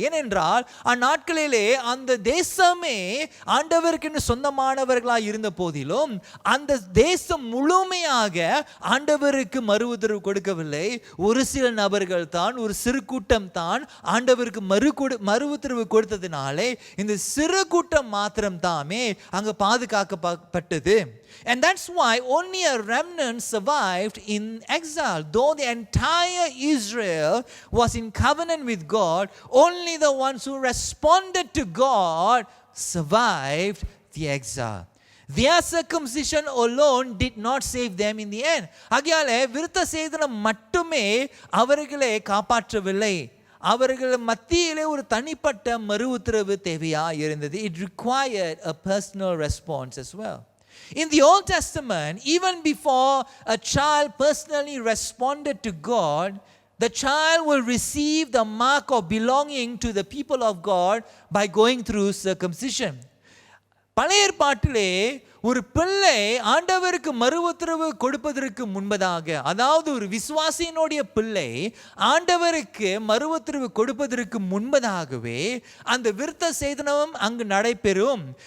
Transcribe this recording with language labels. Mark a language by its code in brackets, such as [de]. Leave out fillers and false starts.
[ta] ஏனென்றால் அந்நாட்களிலே அந்த தேசமே ஆண்டவருக்கு சொந்தமானவர்களாக இருந்த போதிலும் அந்த தேசம் முழுமையாக ஆண்டவருக்கு மறு உத்தரவு கொடுக்கவில்லை. ஒரு சில நபர்கள் தான், ஒரு சிறு கூட்டம் தான் ஆண்டவருக்கு மறு உத்தரவு கொடுத்ததினாலே இந்த சிறு கூட்டம் மாத்திரம் தாமே அங்கு பாதுகாக்கப்பட்டது. [en] And that's why only a remnant survived in exile. Though the entire Israel was in covenant with God, only the ones who responded to God survived the exile. Their circumcision alone did not save them in the end. [ta] ஆகையால் விருத்த சேதனம் மட்டுமே அவர்களை காப்பாற்றவில்லை. அவர்கள் மத்தியிலே ஒரு தனிப்பட்ட மறு உத்தரவு தேவையாக இருந்தது. [en] It required a personal response as well. In the Old Testament, even before a child personally responded to God, the child will receive the mark of belonging to the people of God by going through circumcision. [ta] பழைய ஏற்பாட்டிலே ஒரு பிள்ளை ஆண்டவருக்கு மறு உத்தரவு கொடுப்பதற்கு முன்பதாக, அதாவது ஒரு விசுவாசியினுடைய பிள்ளை ஆண்டவருக்கு மறு உத்தரவு கொடுப்பதற்கு முன்பதாகவே அந்த விருத்த சேதனம் அங்கு நடைபெறும்.